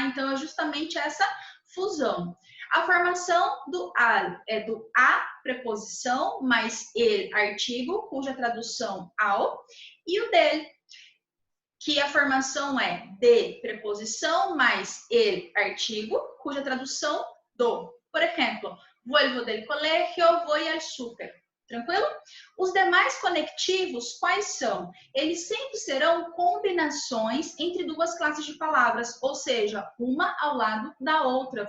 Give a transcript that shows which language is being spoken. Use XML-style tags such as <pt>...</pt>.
<pt>Então, é justamente essa fusão. A formação do al é do a, preposição, mais ele, artigo, cuja tradução ao, e o del, que a formação é de, preposição, mais ele, artigo, cuja tradução do.</pt> <es>Por exemplo, vuelvo del colegio, voy al súper.</es> <pt>Tranquilo? Os demais conectivos, quais são? Eles sempre serão combinações entre duas classes de palavras, ou seja, uma ao lado da outra.</pt>